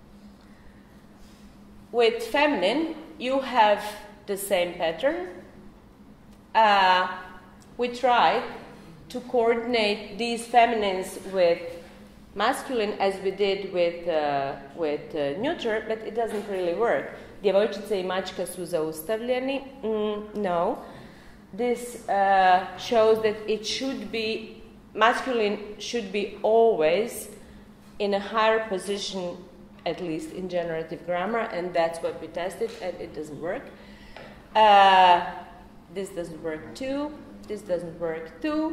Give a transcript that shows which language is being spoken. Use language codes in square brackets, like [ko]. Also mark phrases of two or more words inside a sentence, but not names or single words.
[en] With feminine, you have the same pattern. We try to coordinate these feminines with masculine as we did with neuter, but it doesn't really work. [hr] Djevojčica I mačka su zaustavljeni. [en] No. This shows that it should be, masculine should be always in a higher position, at least in generative grammar, and that's what we tested, and it doesn't work. This doesn't work too. This doesn't work too.